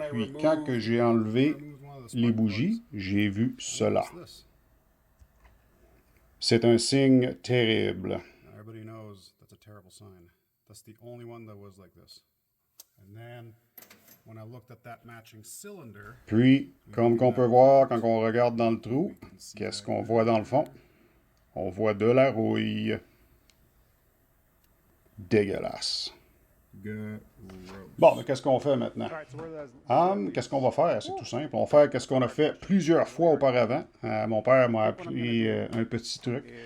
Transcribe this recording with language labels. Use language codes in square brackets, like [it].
[fr] Puis quand que j'ai enlevé les bougies, j'ai vu cela. C'est un signe terrible. [en] Everybody knows that's a terrible sign. That's the only one that was like this. And then when I looked at that matching cylinder, [fr] Puis, comme qu'on peut voir quand on regarde dans le trou, qu'est-ce qu'on voit dans le fond? On voit de la rouille. Dégueulasse. Bon, mais qu'est-ce qu'on fait maintenant? Qu'est-ce qu'on va faire? C'est tout simple. On va faire qu'est-ce qu'on a fait plusieurs fois auparavant. Mon père m'a appris un petit truc.